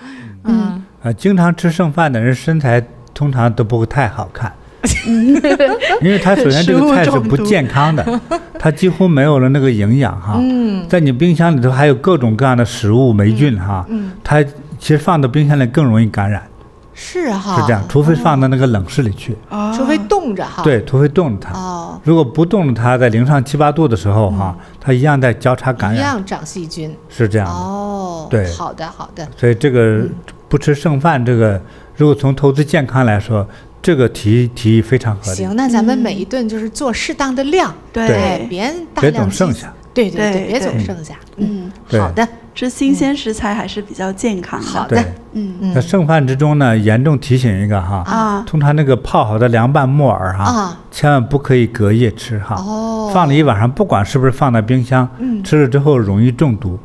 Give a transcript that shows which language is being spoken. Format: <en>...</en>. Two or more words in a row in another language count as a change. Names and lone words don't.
<zh>經常吃剩飯的人身材通常都不會太好看，因為他首先這個菜是不健康的，它幾乎沒有了那個營養哈。在你冰箱裡頭還有各種各樣的食物霉菌哈，它其實放到冰箱裡更容易感染。是哈，是這樣，除非放到那個冷室裡去，除非凍着哈。對，除非凍着它。如果不凍着它，在0上7、8度的時候哈，它一樣在交叉感染，一樣長細菌。是這樣。對，好的好的。所以這個不吃剩飯，這個如果從投資健康來說，這個提議非常合理。行，那咱們每一頓就是做適當的量，對，別總剩下。對，別總剩下。好的。吃新鮮食材還是比較健康的。好的，那剩飯之中呢，嚴重提醒一個哈，通常那個泡好的涼拌木耳哈，千萬不可以隔夜吃哈。放了一晚上，不管是不是放在冰箱，吃了之後容易中毒。</zh>